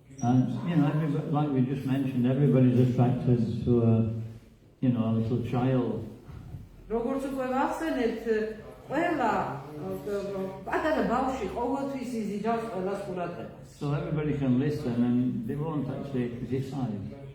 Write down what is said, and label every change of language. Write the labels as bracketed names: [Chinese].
[English] And like we just mentioned, everybody's attracted to a little child. [Georgian] როგორც უკვე ვახსენებთ, ყველა პატარა ბავშვი ყოველთვის იზიდავს ყველას ყურადღებას. [English] So everybody can listen and they won't actually criticize.